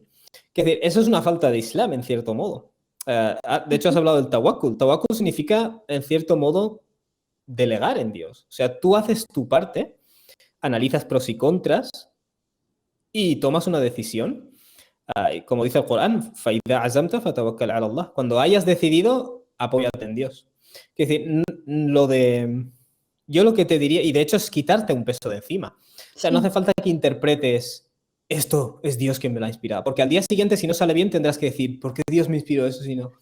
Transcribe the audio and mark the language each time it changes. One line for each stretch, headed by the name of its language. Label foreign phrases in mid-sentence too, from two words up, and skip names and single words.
Spanish: Es decir, eso es una falta de Islam, en cierto modo. De hecho, has hablado del tawakkul. Tawakkul significa, en cierto modo, delegar en Dios. O sea, tú haces tu parte, analizas pros y contras y tomas una decisión. Como dice el Corán,
Arabic: فَإِذَا عَزَمْتَ فَتَوَكَّلْ عَلَى اللَّهِ.
Spanish: Cuando hayas decidido, apóyate en Dios. Es decir, yo lo que te diría, y de hecho es quitarte un peso de encima. O sea, no hace falta que interpretes esto es Dios quien me la ha inspirado. Porque al día siguiente, si no sale bien, tendrás que decir, ¿por qué Dios me inspiró eso si no?